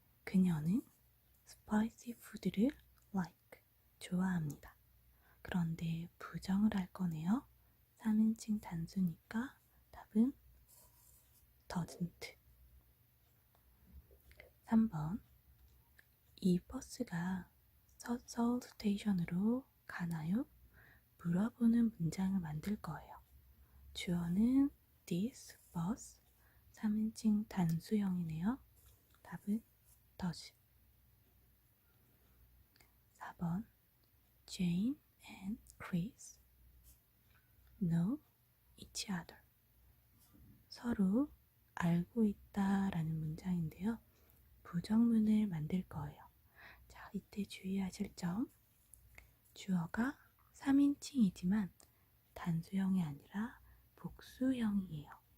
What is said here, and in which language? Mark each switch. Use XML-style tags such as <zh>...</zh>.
<ko>그녀는</ko> <en>spicy food를 like.</en> <ko>좋아합니다. 그런데 부정을 할 거네요. 3인칭 단수니까 답은 doesn't. 3번 이 버스가 서울 스테이션으로 가나요? 물어보는 문장을 만들 거예요. 주어는 this bus, 3인칭 단수형이네요. 답은 does. 4번</ko> <en>Jane and Chris know each other.</en> <ko>서로 알고 있다 라는 문장인데요. 부정문을 만들 거예요. 자, 이때 주의하실 점. 주어가 3인칭이지만 단수형이 아니라 복수형이에요.</ko>